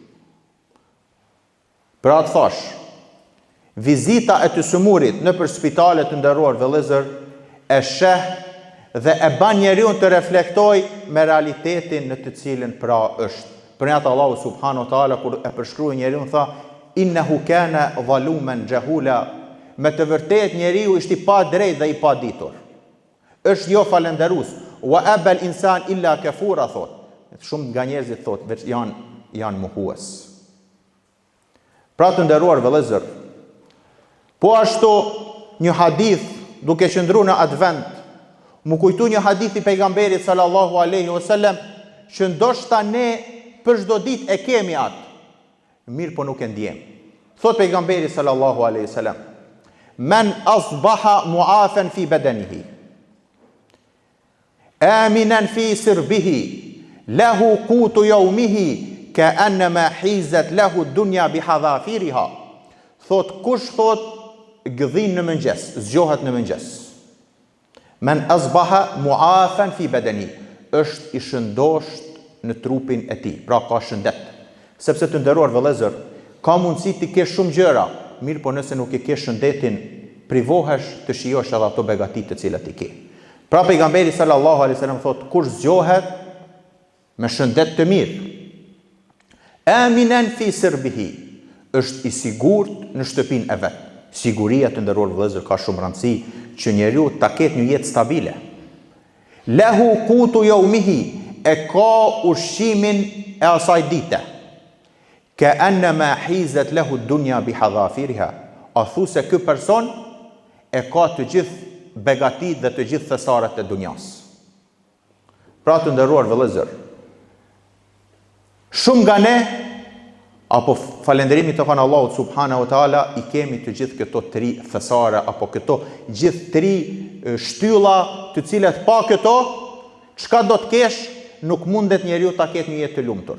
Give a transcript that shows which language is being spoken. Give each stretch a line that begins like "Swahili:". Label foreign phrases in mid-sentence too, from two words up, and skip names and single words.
Albanian: Pra të thash, vizita e të sëmurit në për spitalet të nderuar vëllezër e sheh dhe e ban njeriu të reflektoj me realitetin në të cilin pra është. Për një atë Allahu
Arabic: سبحانه وتعالى
Albanian: kur e përshkrui njeriu tha
Arabic: إنه كان ظلوما جهولا,
Albanian: me të vërtet njeriu ishte i pa drejt dhe i pa ditur. Është jo falenderus,
Arabic: وأبى الإنسان إلا كفورا thot.
Albanian: Shumë nga njerëzit thot veç janë mohues. Pra të nderuar vëllezër, po ashtu një hadith duke qëndruar në advent, më kujtu një hadith i pejgamberit
Arabic: صلى الله عليه وسلم
Albanian: që ndoshta ne për çdo ditë e kemi atë, mirë po nuk e ndjem. Thot pejgamberi
Arabic: صلى الله عليه وسلم: "من أصبح معافى في بدنه آمنا في سربه له قوت يومه كأنما حيزت له الدنيا بحذافيرها."
Albanian: Thot kush thot gëdhin në mëngjes, zgjohet në mëngjes.
Arabic: من أصبح معافى في بدني,
Albanian: është i shëndosht në trupin e tij, pra ka shëndet. Sepse të nderuar vëllezër, ka mundësi të kesh shumë gjëra, mirë po nëse nuk i ke shëndetin, privohesh të shijosh edhe ato begatit të cilat i ke. Pra pejgamberi
Arabic: صلى الله عليه وسلم
Albanian: thot kush zgjohet me shëndet të mirë,
Arabic: آمنا في سربه,
Albanian: është i sigurt në shtëpinë e vet. Siguria, të nderuar vëllezër, ka shumë rëndësi që njeriu ta ketë një jetë stabile.
Arabic: له قوت يومه,
Albanian: e ka ushqimin e asaj dite.
Arabic: كأنما حيزت له دنيا بحذافيرها.
Albanian: A thu se ky person e ka të gjithë begatit dhe të gjithë thesaret e dunjas. Pra të nderuar vëllezër, shumë nga ne, apo falënderimi të kanë Allahut
Arabic: سبحانه وتعالى,
Albanian: i kemi të gjithë këto 3 thesare, apo këto gjithë 3 shtylla, të cilat pa këto, çka do të kesh, nuk mundet njeriu ta ketë një jetë të lumtur.